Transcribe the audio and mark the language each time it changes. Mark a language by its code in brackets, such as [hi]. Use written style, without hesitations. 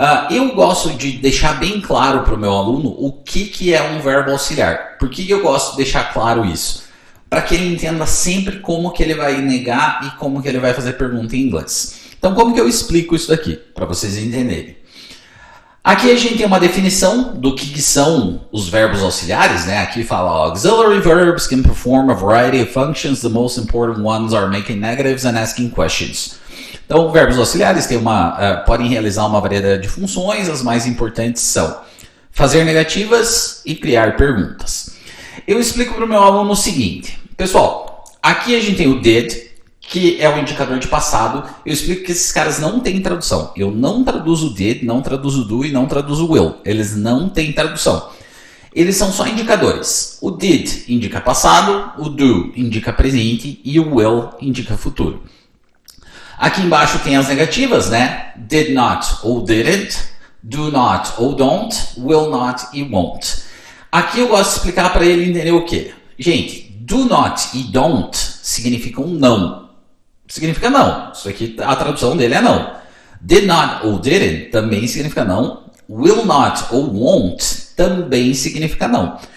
[pt] Eu gosto de deixar bem claro para o meu aluno o que é um verbo auxiliar. Por que eu gosto de deixar claro isso? Para que ele entenda sempre como que ele vai negar e como que ele vai fazer pergunta em inglês. Então, como que eu explico isso daqui? Para vocês entenderem. Aqui a gente tem uma definição do que são os verbos auxiliares, né? Aqui fala, [en] auxiliary verbs can perform a variety of functions. The most important ones are making negatives and asking questions. [pt] Então, verbos auxiliares podem realizar uma variedade de funções. As mais importantes são fazer negativas e criar perguntas. Eu explico para o meu aluno o seguinte. Pessoal, aqui a gente tem o did, que é o indicador de passado. Eu explico que esses caras não têm tradução. Eu não traduzo did, não traduzo do e não traduzo will. Eles não têm tradução. Eles são só indicadores. O did indica passado, o do indica presente e o will indica futuro. Aqui embaixo tem as negativas, né? Did not ou didn't, do not ou don't, will not e won't. Aqui eu gosto de explicar para ele entender o quê? Gente, do not e don't significam não. Significa não. Isso aqui, a tradução dele é não. Did not ou didn't também significa não. Will not ou won't também significa não.